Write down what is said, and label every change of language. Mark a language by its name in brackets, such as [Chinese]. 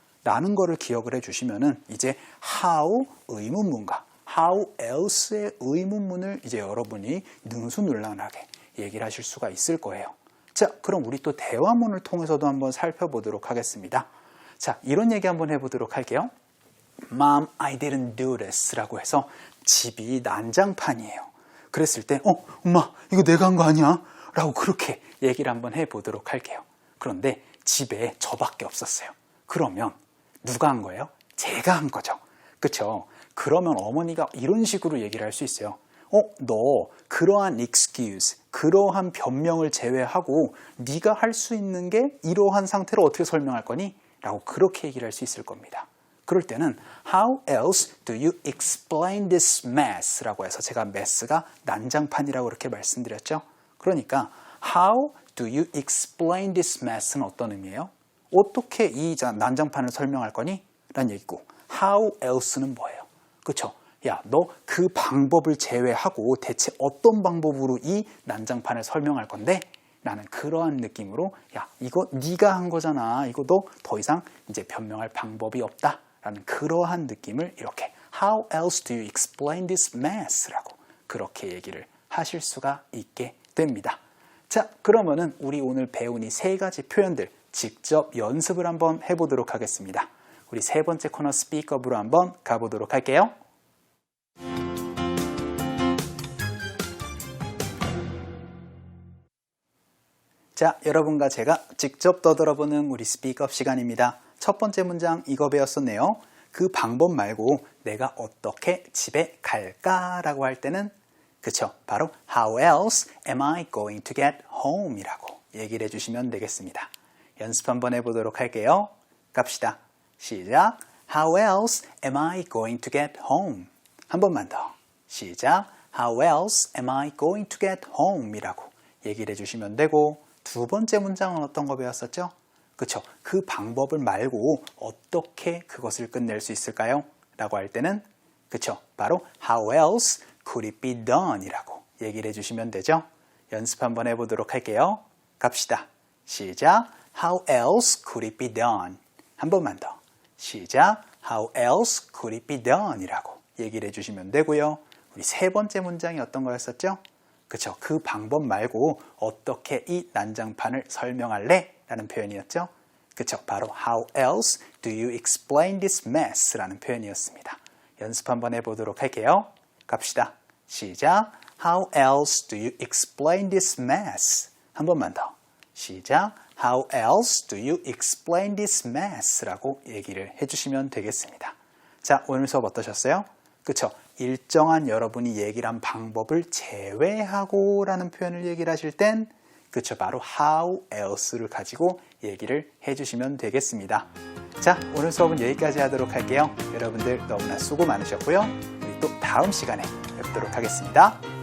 [Korean] 라는 거를 기억을 해주시면은 이제 how 의문문과 [English] how else [Korean] 의 의문문을 이제 여러분이 능수능란하게 얘기를 하실 수가 있을 거예요. 자, 그럼 우리 또 대화문을 통해서도 한번 살펴보도록 하겠습니다. 자, 이런 얘기 한번 해보도록 할게요. [English] Mom, I didn't do this [Korean] 라고 해서 집이 난장판이에요. 그랬을 때 엄마 이거 내가 한 거 아니야? 라고 그렇게 얘기를 한번 해보도록 할게요. 그런데 집에 저밖에 없었어요. 그러면 누가 한 거예요? 제가 한 거죠. 그쵸? 그러면 어머니가 이런 식으로 얘기를 할 수 있어요. 너 그러한 excuse, 그러한 변명을 제외하고 네가 할 수 있는 게 이러한 상태로 어떻게 설명할 거니? 라고 그렇게 얘기를 할 수 있을 겁니다. 그럴 때는 [English] How else do you explain this mess? [Korean] 라고 해서 제가 mess가 난장판이라고 그렇게 말씀드렸죠. 그러니까 [English] How do you explain this mess [Korean] 는 어떤 의미예요? 어떻게 이 난장판을 설명할 거니? 라는 얘기고 [English] How else [Korean] 는 뭐예요? 그쵸? 야, 너 그 방법을 제외하고 대체 어떤 방법으로 이 난장판을 설명할 건데? 라는 그러한 느낌으로 야, 이거 네가 한 거잖아. 이거도 더 이상 이제 변명할 방법이 없다. 라는 그러한 느낌을 이렇게 [English] How else do you explain this mess? [Korean] 라고 그렇게 얘기를 하실 수가 있게 됩니다. 자, 그러면은 우리 오늘 배운 이 세 가지 표현들 직접 연습을 한번 해보도록 하겠습니다. 우리 세 번째 코너 스피크업으로 한번 가보도록 할게요. 자, 여러분과 제가 직접 떠들어보는 우리 스피크업 시간입니다. 첫 번째 문장 이거 배웠었네요. 그 방법 말고 내가 어떻게 집에 갈까? 라고 할 때는 그쵸? 바로 [English] How else am I going to get home? [Korean] 이라고 얘기를 해주시면 되겠습니다. 연습 한번 해보도록 할게요. 갑시다. 시작. [English] How else am I going to get home? [Korean] 한 번만 더. 시작. [English] How else am I going to get home? [Korean] 이라고 얘기를 해주시면 되고 두 번째 문장은 어떤 거 배웠었죠? 그쵸? 그 방법을 말고 어떻게 그것을 끝낼 수 있을까요? 라고 할 때는 그쵸? 바로 [English] How else could it be done? [Korean] 이라고 얘기를 해주시면 되죠? 연습 한번 해보도록 할게요. 갑시다. 시작. [English] How else could it be done? [Korean] 한 번만 더. 시작. [English] How else could it be done? [Korean] 이라고 얘기를 해주시면 되고요. 우리 세 번째 문장이 어떤 거였었죠? 그쵸? 그 방법 말고 어떻게 이 난장판을 설명할래? 라는 표현이었죠? 그쵸? 바로 [English] How else do you explain this mess? [Korean] 라는 표현이었습니다. 연습 한번 해보도록 할게요. 갑시다. 시작. [English] How else do you explain this mess? [Korean] 한 번만 더. 시작. [English] How else do you explain this mess? [Korean] 라고 얘기를 해주시면 되겠습니다. 자, 오늘 수업 어떠셨어요? 그쵸? 일정한 여러분이 얘기를 한 방법을 제외하고 라는 표현을 얘기를 하실 땐 그쵸? 바로 [English] how else [Korean] 를 가지고 얘기를 해주시면 되겠습니다. 자, 오늘 수업은 여기까지 하도록 할게요. 여러분들 너무나 수고 많으셨고요. 우리 또 다음 시간에 뵙도록 하겠습니다.